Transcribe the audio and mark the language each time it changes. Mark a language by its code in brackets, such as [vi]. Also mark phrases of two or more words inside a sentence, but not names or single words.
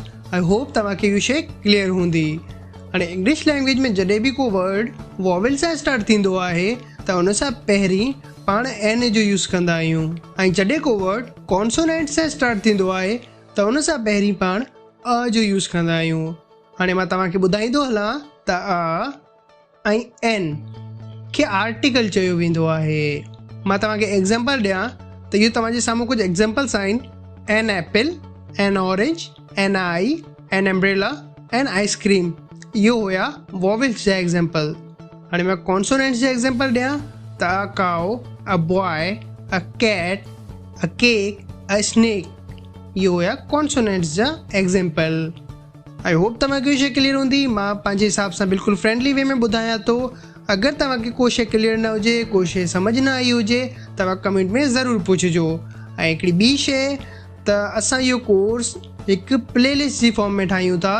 [en] I hope [sd] तव्हांखे इहो शइ क्लियर हूंदी। हाणे [en] English language [sd] में जॾहिं बि को वर्ड वॉवेल सां स्टार्ट थींदो आहे त उन सां पहिरीं पाण एन जो यूज़ कंदा आहियूं, ऐं जॾहिं को वर्ड कॉन्सोनेंट सां स्टार्ट थींदो आहे त उन सां पहिरीं पाण अ जो यूज़ कंदा आहियूं। हाणे मां तव्हांखे ॿुधाईंदो हलां त अ ऐं एन खे आर्टिकल चयो वेंदो आहे। मां तव्हांखे एग्ज़ाम्पल ॾियां त इहो तव्हांजे साम्हूं कुझु एग्ज़ाम्पल्स आहिनि। [en] an apple, an orange, an eye, an umbrella, an ice cream. [sd] इहो हुया वॉवेल्स जा एग्ज़ाम्पल। हाणे मां कॉन्सोनेंट्स जा एग्ज़ाम्पल ॾियां त [en] a cow, a boy, a cat, a cake, a snake. [sd] इहो हुया कॉन्सोनेंट्स जा एग्ज़ाम्पल। [en] I hope [sd] तव्हांखे इहो शइ क्लियर हूंदी। मां पंहिंजे हिसाब सां बिल्कुलु [en] friendly way [sd] में ॿुधायां थो। अगरि तव्हांखे को शइ क्लियर न हुजे, को शइ सम्झ न आई हुजे, तव्हां कमेंट में ज़रूरु पुछिजो। ऐं हिकिड़ी ॿी शइ त असां इहो कोर्स हिकु प्लेलिस्ट जी फॉर्म में ठाहियूं था।